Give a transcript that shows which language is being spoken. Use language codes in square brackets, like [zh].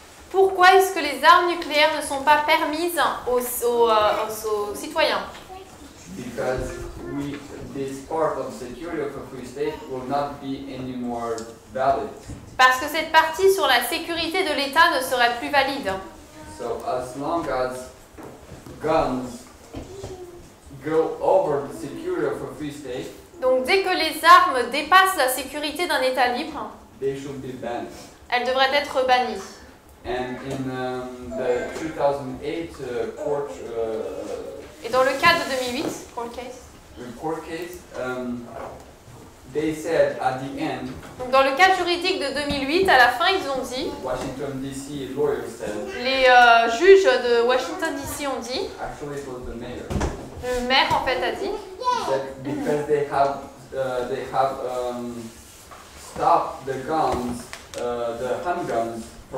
[fr] Pourquoi est-ce que les armes nucléaires ne sont pas permises aux citoyens? [en] Because this part of security of a free state will not be any more valid. [fr] Parce que cette partie sur la sécurité de l'État ne serait plus valide. [en] So as long as guns go over the security of a free state, [fr] Donc dès que les armes dépassent la sécurité d'un État libre, [en] they should be banned. [fr] elles devraient être bannies. [en] And in the 2008 court [fr] Et dans le cas de 2008, [en] court case, they said at the end, [fr] donc dans le cas juridique de 2008, à la fin, ils ont dit, [en] Washington DC lawyers said, [fr] les juges de Washington DC ont dit, [en] actually it was the mayor, [fr] le maire en fait a dit, [en] that because they have stopped the guns, the handguns from